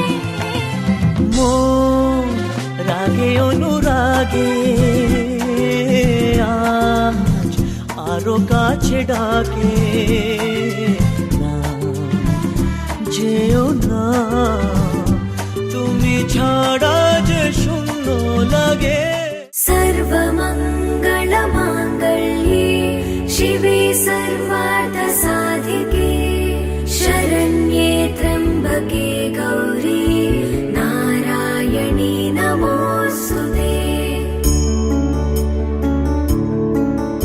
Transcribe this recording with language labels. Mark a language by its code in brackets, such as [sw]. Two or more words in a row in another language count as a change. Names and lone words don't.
[bn] মন রাগে অনুরাগে আজ আরো কাছে ডাকে, না যেও না তুমি ছাড়া যে শূন্য লাগে। [sa] सर्वमंगल मांगल्ये शिवे सर्वार्थ साधिके, शरण्ये त्र्यंबके गौरी नारायणी नमोस्तुते।